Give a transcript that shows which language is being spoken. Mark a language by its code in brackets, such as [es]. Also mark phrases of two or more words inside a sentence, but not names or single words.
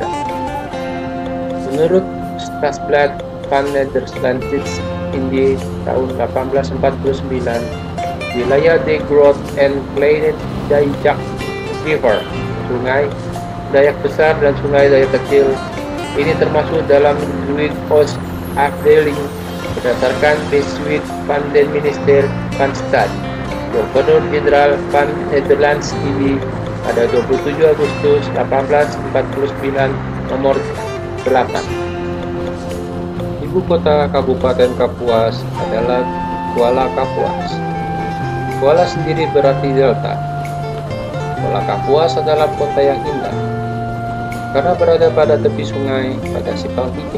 [id] Menurut Stadsblad van Nederlandse Indië tahun 1849, wilayah De Groot en Kleine Dayak River, Sungai Dayak Besar dan Sungai Dayak Kecil, ini termasuk dalam [nl] Zuid Oost Afdeling [id] berdasarkan [nl] Besluit van den Minister van Staat, [id] Gubernur Jenderal van Nederlands Indië pada 27 Agustus 1849 nomor 8. Ibu kota Kabupaten Kapuas adalah Kuala Kapuas. Kuala sendiri berarti delta. Kuala Kapuas adalah kota yang indah karena berada pada tepi sungai pada simpang 3.